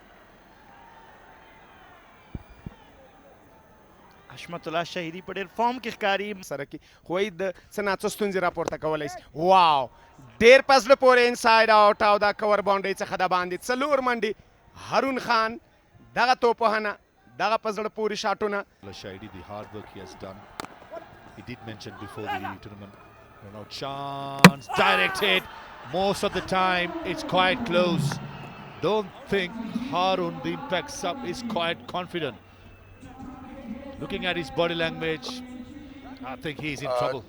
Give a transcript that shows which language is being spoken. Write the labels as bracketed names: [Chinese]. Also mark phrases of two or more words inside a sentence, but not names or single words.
[Pashto] حشمت الله شهیدي په ډېر فارم کې ښکاري سره کې خو یې د څه ناڅه ستونزې راپورته کولی شي. واو ډېر په زړه پورې [English] inside out [Pashto] او دا کور باونډرۍ څخه د باندې څلور منډې هارون خان دغه توپ وهنه دغه په زړه پورې شاټونه. [English] Shahidi, the hard work he has done. He did mention before the tournament. Run out chance, direct hit. Most of the time, it's quite close. Don't think Harun, the impact sub, is quite confident. Looking at his body language, I think he's in trouble.